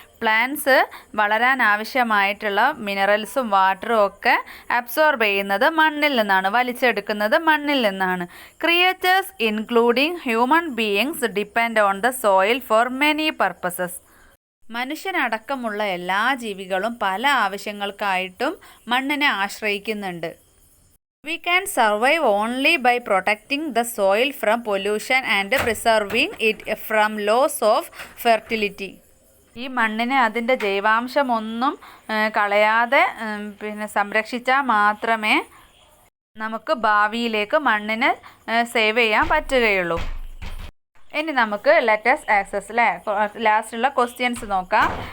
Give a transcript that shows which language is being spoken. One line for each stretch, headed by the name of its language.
Malayalam: Plants വളരാൻ ആവശ്യമായിട്ടുള്ള മിനറൽസും വാട്ടറും ഒക്കെ അബ്സോർബ് ചെയ്യുന്നത് മണ്ണിൽ നിന്നാണ്, വലിച്ചെടുക്കുന്നത് മണ്ണിൽ നിന്നാണ്.
English: Creatures including human beings depend on the soil for many purposes.
Malayalam: മനുഷ്യനടക്കമുള്ള എല്ലാ ജീവികളും പല ആവശ്യങ്ങൾക്കായിട്ടും മണ്ണിനെ ആശ്രയിക്കുന്നുണ്ട്.
English: We can survive only by protecting the soil from pollution and preserving it from loss of fertility.
Malayalam: ഈ മണ്ണിനെ അതിൻ്റെ ജൈവാംശമൊന്നും കളയാതെ സംരക്ഷിച്ചാൽ മാത്രമേ നമുക്ക് ഭാവിയിലേക്ക് മണ്ണിനെ സേവ് ചെയ്യാൻ പറ്റുകയുള്ളൂ. ഇനി നമുക്ക് ലെറ്റസ് ആക്സസ് അല്ലേ, ലാസ്റ്റുള്ള ക്വസ്റ്റ്യൻസ് നോക്കാം.